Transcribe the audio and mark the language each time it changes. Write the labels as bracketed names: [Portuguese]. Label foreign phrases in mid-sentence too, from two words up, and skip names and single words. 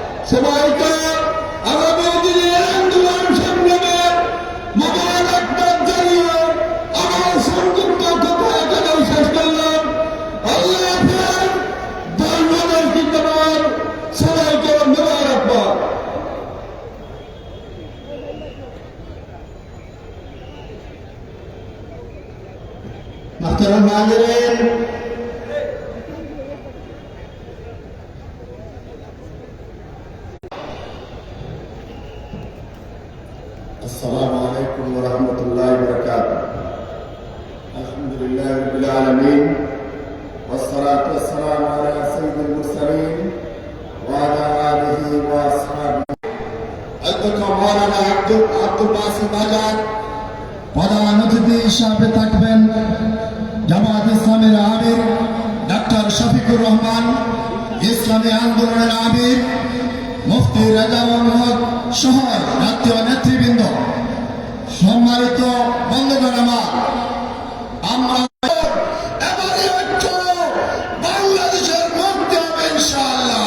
[Bangla] সবাইকে আগামী দিনের আন্দোলন সংগ্রামের মোবারকবাদ জানিয়ে আমার সংক্ষিপ্ত কথা এখানেই শেষ করলাম। আল্লাহ হাফেজ। বাংলাদেশ জিন্দাবাদ। সবাইকে মোবারকবাদ। [Urdu] محترم حاضرین، [Arabic] السلام علیکم ورحمۃ اللہ وبرکاتہ۔ الحمد للہ رب العالمین والصلاة والسلام على سید المرسلین وعلى آلہ واصحابہ। [Bangla] অধ্যক্ষ মাওলানা আব্দুল বাসিত আজাদ প্রধান অতিথি হিসাবে থাকবেন। জামাত ইসলামের আমির ডাক্তার শফিকুর রহমান, ইসলামী আন্দোলনের আমির মুফতি রেজাউল হক সহ জাতীয় নেতৃবৃন্দ, সম্মানিত বন্ধুগণ, আমরা এবারে ঐক্য বাংলাদেশের মুক্তি হবে ইনশাআল্লাহ।